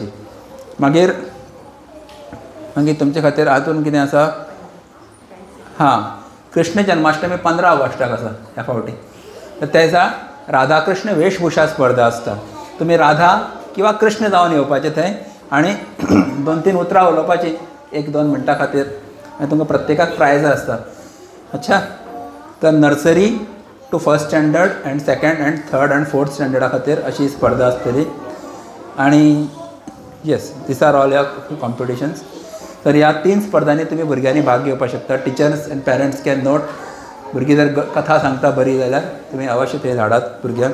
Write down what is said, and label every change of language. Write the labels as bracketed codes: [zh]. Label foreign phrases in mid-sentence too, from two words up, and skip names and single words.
[kok] मागीर तुमचे खातीर हातून कितें आसा, हां, कृष्ण जन्माष्टमी 15 ऑगस्टाक आसा ह्या फावटी. तर त्या दिसा राधाकृष्ण वेशभूषा स्पर्धा आसता. तुमी राधा किंवा कृष्ण जावन येवपाचें थंय, आनी 2-3 उतरां उलोवपाची 1-2 मिनटां खातीर, आनी तुमकां प्रत्येकाक प्रायजां आसता. अच्छा, तर [en] nursery to 1st standard and 2nd and 3rd and 4th [kok] स्टँडर्डा खातीर अशी स्पर्धा आसतली. [en] आनी yes, these are all your competitions. [kok] तर ह्या 3 स्पर्धांनी तुमी भुरग्यांनी भाग घेवपाक शकता. [en] teachers and parents can note. [kok] भुरगीं जर कथा सांगता बरी जाल्यार तुमी अवश्य थंय धाडात भुरग्यांक.